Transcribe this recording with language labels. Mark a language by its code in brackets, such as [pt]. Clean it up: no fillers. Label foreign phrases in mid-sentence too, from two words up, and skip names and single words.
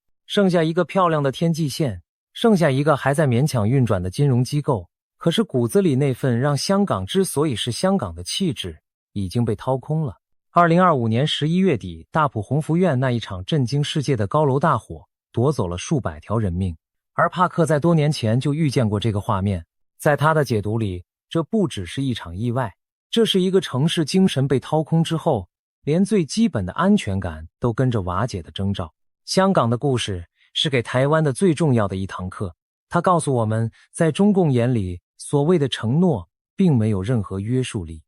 [zh] 剩下一個漂亮的天際線，剩下一個還在勉強運轉的金融機構。可是骨子裡那份讓香港之所以是香港的氣質已經被掏空了。2025年11月底，大埔鴻福苑那一場震驚世界的高樓大火奪走了數百條人命，而帕克在多年前就預見過這個畫面。在他的解讀裡，這不只是一場意外，這是一個城市精神被掏空之後，連最基本的安全感都跟着瓦解的徵兆。香港的故事是給台灣的最重要的一堂課，它告訴我們，在中共眼裡，所謂的承諾並沒有任何約束力。